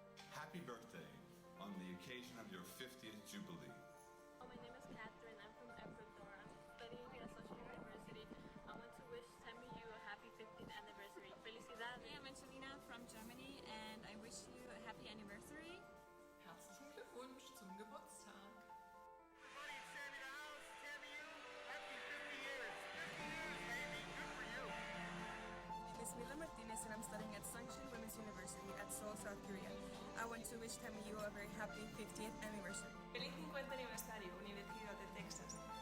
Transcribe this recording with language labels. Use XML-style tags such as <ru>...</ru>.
<en>Happy birthday on the occasion of your 50th Jubilee. My name is Catherine. I'm from Ecuador. I'm studying here at Social University. I want to wish TAMIU a happy 50th anniversary.</en> <es>Felicidades.</es> <en>Hey, I'm Angelina from Germany and I wish you a happy anniversary.</en> <de>Herzlichen Glückwunsch zum Geburtstag.</de> <en>Everybody in Sammy the house, TAMIU, happy 50 years. 50 years, baby. Good for you. My name is Mila Martinez and I'm studying at Sunshine Women's University at Seoul, South Korea. I want to wish TAMIU a very happy 50th anniversary.</en> <es>Feliz 50 aniversario, Universidad de Texas.</es>